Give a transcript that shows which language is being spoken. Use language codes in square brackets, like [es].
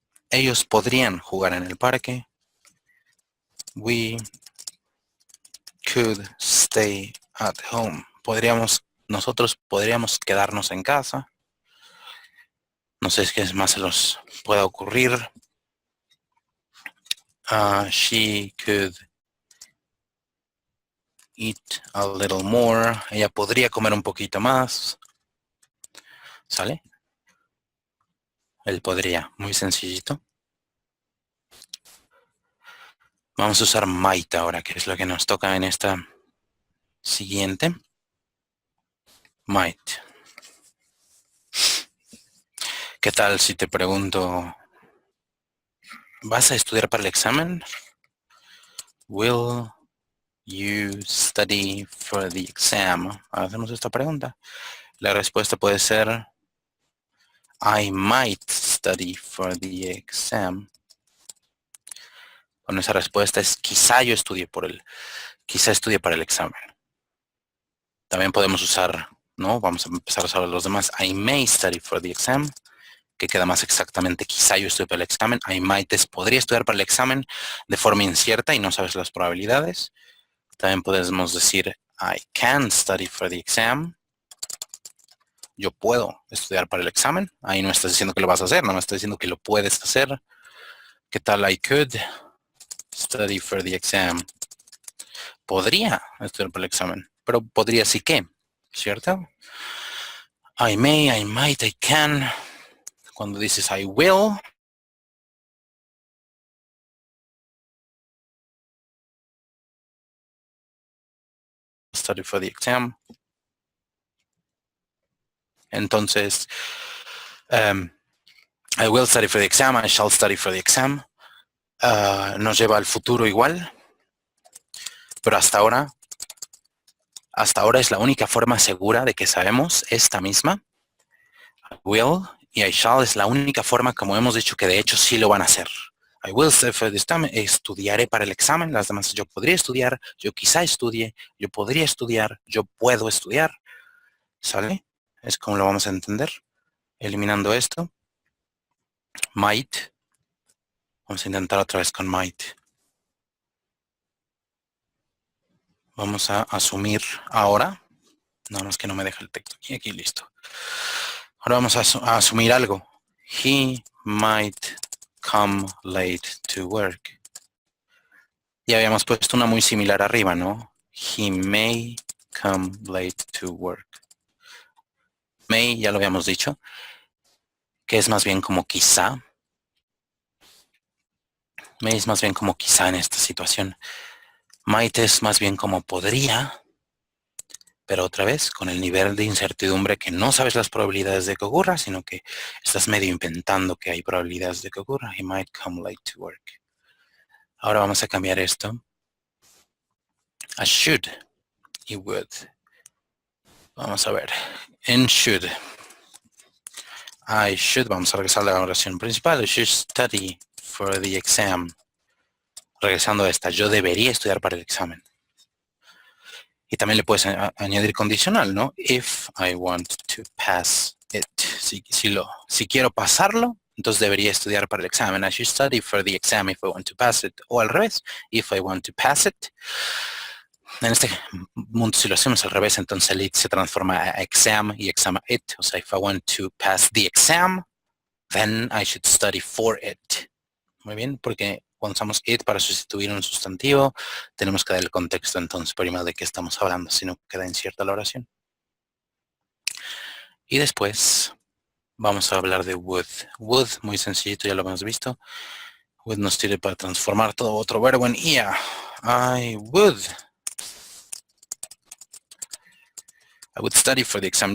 [es] Ellos podrían jugar en el parque. [en] We could stay at home. [es] Nosotros podríamos quedarnos en casa. No sé qué más se los pueda ocurrir. [en] She could eat a little more. [es] Ella podría comer un poquito más. ¿Sale? Él podría. Muy sencillito. Vamos a usar might ahora, que es lo que nos toca en esta siguiente. Might. ¿Qué tal si te pregunto, ¿vas a estudiar para el examen? [en] Will you study for the exam? [es] Hacemos esta pregunta. La respuesta puede ser [en] I might study for the exam. [es] Con esa respuesta es quizá yo estudie quizá estudie para el examen. También podemos usar, ¿no? Vamos a empezar a usar los demás. [en] I may study for the exam, [es] que queda más exactamente quizá yo estudie para el examen. I might es podría estudiar para el examen de forma incierta y no sabes las probabilidades. También podemos decir [en] I can study for the exam. [es] Yo puedo estudiar para el examen. Ahí no estás diciendo que lo vas a hacer, no me estás diciendo que lo puedes hacer. ¿Qué tal? [en] I could study for the exam. [es] Podría estudiar para el examen, pero podría sí que, ¿cierto? [en] I may, I might, I can. [es] Cuando dices [en] I will, study for the exam. Entonces, I will study for the exam, I shall study for the exam. [es] Nos lleva al futuro igual, pero hasta ahora es la única forma segura de que sabemos esta misma. I will y I shall es la única forma como hemos dicho que de hecho sí lo van a hacer. [en] I will study for the exam, [es] estudiaré para el examen. Las demás, yo podría estudiar, yo quizá estudie, yo podría estudiar, yo puedo estudiar. ¿Sale? Es como lo vamos a entender. Eliminando esto. Might. Vamos a intentar otra vez con might. Vamos a asumir ahora. Nada más que no me deja el texto aquí. Aquí, listo. Ahora vamos a asumir algo. [en] He might come late to work. [es] Ya habíamos puesto una muy similar arriba, ¿no? [en] He may come late to work. [es] May, ya lo habíamos dicho, que es más bien como quizá. May es más bien como quizá en esta situación. Might es más bien como podría, pero otra vez con el nivel de incertidumbre que no sabes las probabilidades de que ocurra, sino que estás medio inventando que hay probabilidades de que ocurra. [en] He might come late to work. [es] Ahora vamos a cambiar esto a should y would. Vamos a ver. En should. [en] I should, [es] vamos a regresar a la oración principal. [en] I should study for the exam. [es] Regresando a esta, yo debería estudiar para el examen. Y también le puedes añadir condicional, ¿no? [en] If I want to pass it. [es] Si quiero pasarlo, entonces debería estudiar para el examen. [en] I should study for the exam if I want to pass it. [es] O al revés, [en] if I want to pass it. [es] En este mundo, si lo hacemos al revés, entonces el it se transforma a exam y exam a it. O sea, [en] if I want to pass the exam, then I should study for it. [es] Muy bien, porque cuando usamos it para sustituir un sustantivo, tenemos que dar el contexto entonces primero de qué estamos hablando, si no queda incierta la oración. Y después vamos a hablar de would. Would, muy sencillito, ya lo hemos visto. Would nos sirve para transformar todo otro verbo en ia. [en] I would study for the exam.